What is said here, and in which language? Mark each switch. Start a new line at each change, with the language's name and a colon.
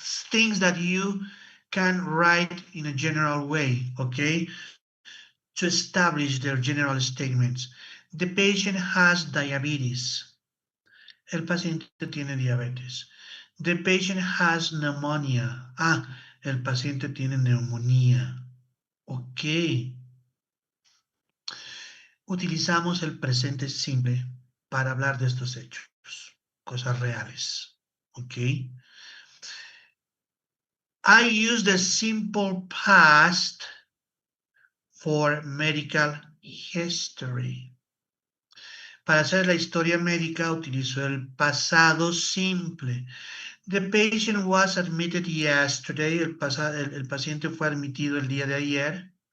English: Things that you can write in a general way, okay? To establish their general statements. The patient has diabetes.
Spanish: El paciente tiene diabetes.
English: The patient has pneumonia.
Spanish: Ah, el paciente tiene neumonía. Ok. Utilizamos el presente simple para hablar de estos hechos, cosas reales. Ok.
English: I use the simple past for medical history.
Spanish: Para hacer la historia médica utilizo el pasado simple.
English: The patient was admitted yesterday.
Spanish: El paciente fue admitido el día de ayer.